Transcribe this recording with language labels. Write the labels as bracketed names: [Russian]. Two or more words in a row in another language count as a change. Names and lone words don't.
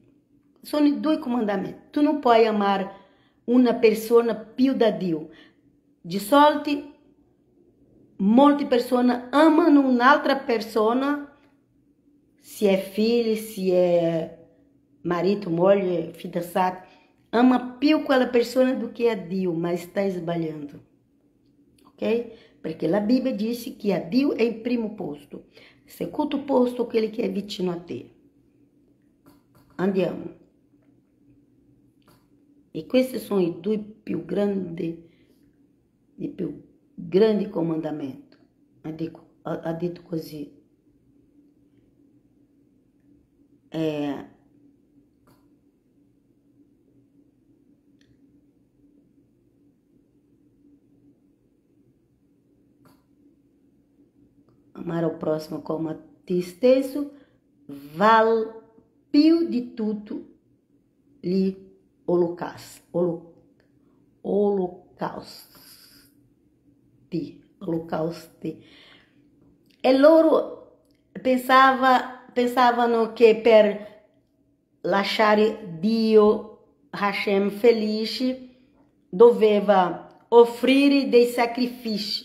[Italian] Sono i due comandamenti. Tu non puoi amare una persona più da Dio. Di solito, molte persone amano un'altra persona, se è figlio, se è marito, moglie, fidanzato, ama più quella persona [Portuguese] do que a [Italian] Dio, [Portuguese] mas está [Italian] sbagliando. Ok? Perché la Bibbia dice che a Dio è in primo posto. Secondo posto, aquele che è vicino a te. Andiamo. E questi sono i due più grandi comandamenti. Ha detto così. Amare [Portuguese] o próximo como a ti [Italian] stesso vale più di tutto gli olocausti. E loro pensavano che per lasciare Dio, Hashem, felice, doveva offrire dei sacrifici.